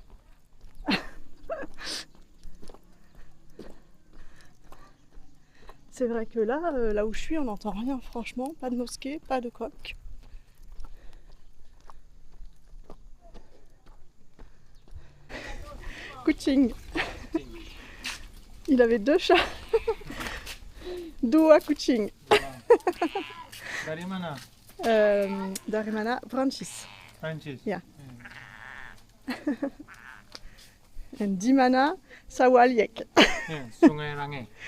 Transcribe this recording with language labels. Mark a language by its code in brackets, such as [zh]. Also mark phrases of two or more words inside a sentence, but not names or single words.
[fr] C'est vrai que là, là où je suis, on n'entend rien, franchement. Pas de mosquée, pas de coq. [id] Kucing. [fr] Il avait 2 chats. [id] Dua kucing. Dari mana? Dari mana? Prancis. Prancis. Ya. En di mana? Sawaliek. Sungai Range.